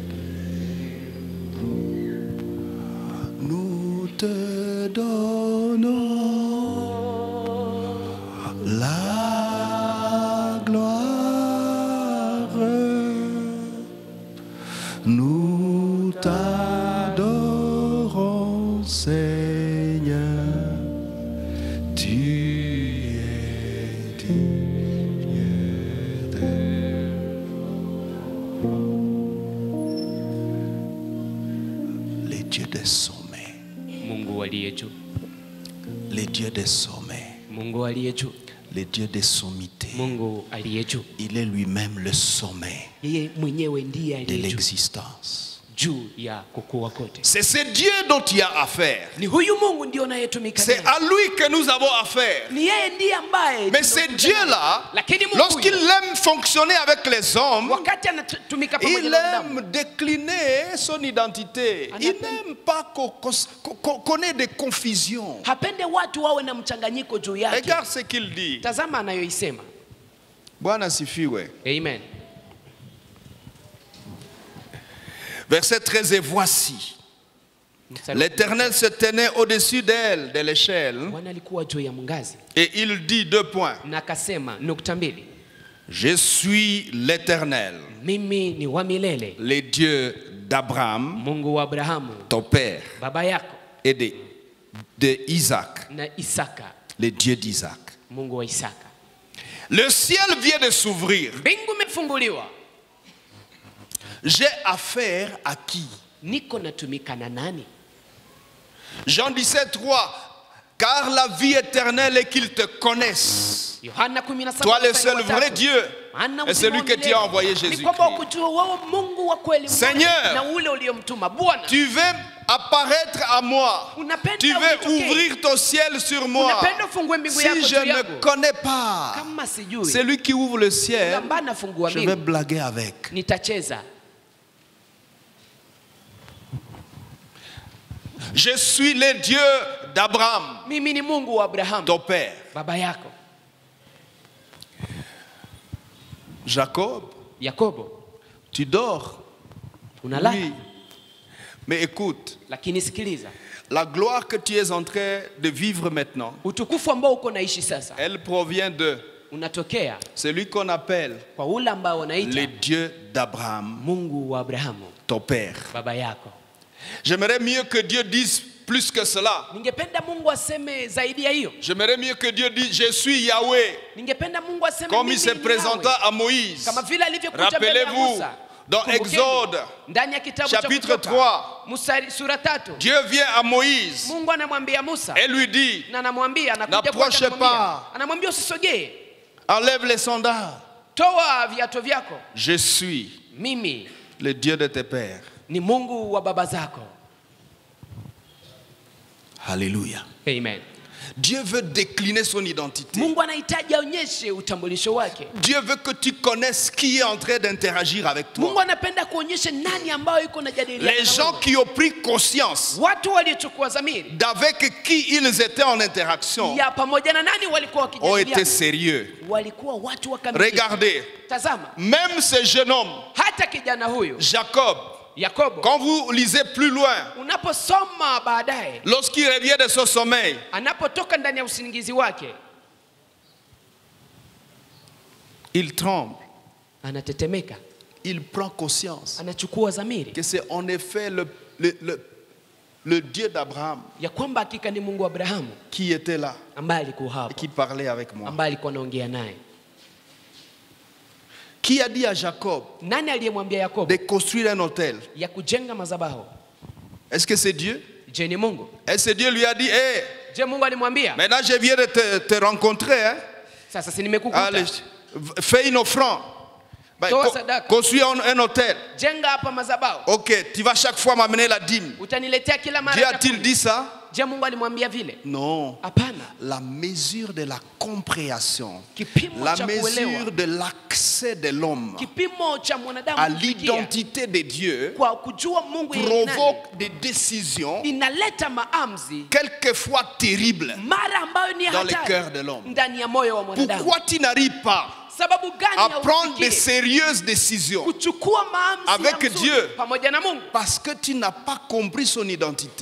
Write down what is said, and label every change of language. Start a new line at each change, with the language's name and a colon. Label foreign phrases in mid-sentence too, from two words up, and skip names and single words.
French: Nous te donnons la gloire, nous t'adorons, Seigneur, tu es digne. Les dieux des sommets,
Swahili: Mungu aliye juu,
French: les dieux des sommets,
Swahili: Mungu aliye juu,
French: les dieux des sommités.
Swahili: Mungu aliye juu.
French: Il est lui-même le sommet
Swahili: Yeye mwenyewe ndiye
French: de
Swahili: aliye juu,
French: l'existence.
Swahili: juu ya kukua kote.
French: C'est ce Dieu dont il y a affaire.
Swahili: Ni huyu Mungu ndio anayetumika
French: C'est
Swahili: naye.
French: à lui que nous avons affaire.
Swahili: Ni yeye ndiye ambaye
French: Mais c'est
Swahili: tunatumika
French: Dieu-là,
Swahili: naye. Lakini Mungu
French: lorsqu'il
Swahili: huyu,
French: aime fonctionner avec les hommes,
Swahili: wakati anatumika pamoja
French: il
Swahili: na wanadamu,
French: aime décliner son identité. Il n'aime pas qu'on ait des confusions.
Swahili: hapende watu wawe na mchanganyiko juu yake.
French: Regarde ce qu'il dit.
Swahili: Tazama anayoisema. Bwana sifiwe. Amen.
French: Verset 13, et voici, l'Éternel se tenait au-dessus d'elle, de l'échelle,
Swahili: Bwana alikuwa juu ya mngazi
French: et il dit 2 points.
Swahili: na akasema nukta mbili,
French: Je suis l'Éternel,
Swahili: mimi ni wa milele,
French: le Dieu d'Abraham,
Swahili: Mungu wa Abrahamu
French: ton père,
Swahili: baba yako
French: et de Isaac,
Swahili: na Isaka,
French: le Dieu d'Isaac.
Swahili: Mungu wa Isaka.
French: Le ciel vient de s'ouvrir.
Swahili: Mbingu imefunguliwa.
French: J'ai affaire à qui?
Swahili: Niko natumika na nani?
French: Jean 17, 3. Car la vie éternelle est qu'ils te connaissent,
Swahili: Yohana 17,
French: toi le seul
Swahili: mstari wa
French: vrai
Swahili: tatu.
French: Dieu,
Swahili: Maana
French: et celui que tu as envoyé
Swahili: ni
French: Jésus-Christ.
Swahili: kwamba ukujua wewe Mungu wa kweli mmoja
French: Seigneur,
Swahili: na ule uliyomtuma. Bwana,
French: Tu veux apparaître à moi.
Swahili: unapenda
French: Tu veux
Swahili: unitokee.
French: ouvrir ton ciel sur moi.
Swahili: Unapenda ufungue mbingu yako
French: Si je
Swahili: juu
French: ne
Swahili: yangu.
French: connais pas
Swahili: Kama sijui,
French: celui qui ouvre le ciel,
Swahili: ambaye anafungua
French: je vais
Swahili: mbingu,
French: blaguer avec.
Swahili: nitacheza.
French: Je suis le Dieu d'Abraham,
Swahili: Mimi ni Mungu wa Abrahamu,
French: ton père.
Swahili: baba yako.
French: Jacob,
Swahili: Yakobo,
French: tu dors.
Swahili: unalala.
French: Oui. Mais écoute,
Swahili: Lakini sikiliza,
French: la gloire que tu es en train de vivre maintenant,
Swahili: utukufu ambao uko naishi sasa
French: elle provient de
Swahili: unatokea
French: celui qu'on appelle
Swahili: kwa ule ambao
French: le
Swahili: wanaita
French: Dieu d'Abraham,
Swahili: Mungu wa Abrahamu,
French: ton père.
Swahili: baba yako.
French: J'aimerais mieux que Dieu dise plus que cela.
Swahili: Ningependa Mungu aseme zaidi ya hiyo.
French: J'aimerais mieux que Dieu dise je suis Yahweh,
Swahili: Ningependa Mungu aseme
French: comme
Swahili: mimi
French: il se
Swahili: ni
French: présenta
Swahili: Yahweh.
French: à Moïse.
Swahili: Kama vile alivyokuja mbele ya
French: Rappelez-vous,
Swahili: Musa.
French: dans
Swahili: Kumbukeni,
French: Exode,
Swahili: ndani ya kitabu cha
French: chapitre
Swahili: Kutoka,
French: 3,
Swahili: Musa sura 3,
French: Dieu vient à Moïse
Swahili: Mungu anamwambia Musa
French: et lui dit,
Swahili: na anamwambia
French: n'approche pas.
Swahili: anamwambia usisogee,
French: enlève les sandales.
Swahili: toa viatu vyako,
French: Je suis
Swahili: mimi
French: le Dieu de tes pères.
Swahili: ni Mungu wa baba zako.
French: Alléluia.
Swahili: Amen.
French: Dieu veut décliner son identité.
Swahili: Mungu anahitaji aonyeshe utambulisho wake.
French: Dieu veut que tu connaisses qui est en train d'interagir avec
Swahili: Mungu
French: toi.
Swahili: anapenda kuonyesha nani ambayo yuko najadiliana
French: Les
Swahili: na
French: gens
Swahili: wewe.
French: qui ont pris conscience
Swahili: Watu waliochukua dhamiri
French: d'avec qui ils étaient en interaction
Swahili: ya pamoja na nani walikuwa
French: ont été
Swahili: wakijadiliana,
French: sérieux.
Swahili: walikuwa watu wakamilifu.
French: Regardez,
Swahili: Tazama,
French: même ce jeune homme,
Swahili: hata kijana huyu
French: Jacob,
Swahili: Yakobo,
French: quand vous lisez plus loin,
Swahili: unaposoma baadaye,
French: lorsqu'il revient de son sommeil,
Swahili: anapotoka ndani ya usingizi wake,
French: il tremble,
Swahili: anatetemeka,
French: il prend conscience
Swahili: anachukua dhamiri
French: que c'est en effet le Dieu d'Abraham
Swahili: ya kwamba hakika ni Mungu wa Abrahamu
French: qui était là
Swahili: ambaye alikuwa
French: et
Swahili: hapo,
French: qui parlait avec moi.
Swahili: ambaye alikuwa anaongea naye.
French: Qui a dit à Jacob
Swahili: Nani aliyemwambia Yakobo
French: de construire un hôtel?
Swahili: ya kujenga madhabahu?
French: Est-ce que c'est Dieu?
Swahili: Je, ni Mungu?
French: Est-ce que Dieu lui a dit, hé,
Swahili: Je, Mungu alimwambia,
French: maintenant je viens de te rencontrer, hein?
Swahili: sasa si nimekukuta,
French: Allez, fais une offrande. Ben,
Swahili: Toa sadaka.
French: construis un hôtel.
Swahili: jenga hapa madhabahu,
French: Ok, tu vas chaque fois m'amener la dîme.
Swahili: utaniletea kila mara
French: Dieu
Swahili: chakula.
French: a-t-il dit ça?
Swahili: Je, Mungu alimwambia vile?
French: Non.
Swahili: Hapana.
French: La mesure de la compréhension,
Swahili: Kipimo
French: la
Swahili: cha
French: mesure
Swahili: kuelewa,
French: de l'accès de l'homme
Swahili: kipimo cha mwanadamu
French: à
Swahili: kufikia
French: l'identité de Dieu
Swahili: kwa kujua Mungu yeye ni nani,
French: provoque des décisions
Swahili: inaleta maamuzi
French: quelquefois terribles
Swahili: mara ambayo ni
French: dans le
Swahili: hatari
French: cœur de l'homme.
Swahili: ndani ya moyo wa mwanadamu.
French: Pourquoi tu n'arrives pas
Swahili: Sababu gani
French: à prendre des
Swahili: haufikiri
French: sérieuses décisions?
Swahili: kuchukua maamuzi
French: avec
Swahili: ya mzuri
French: Dieu?
Swahili: pamoja na Mungu?
French: Parce que tu n'as pas compris son identité.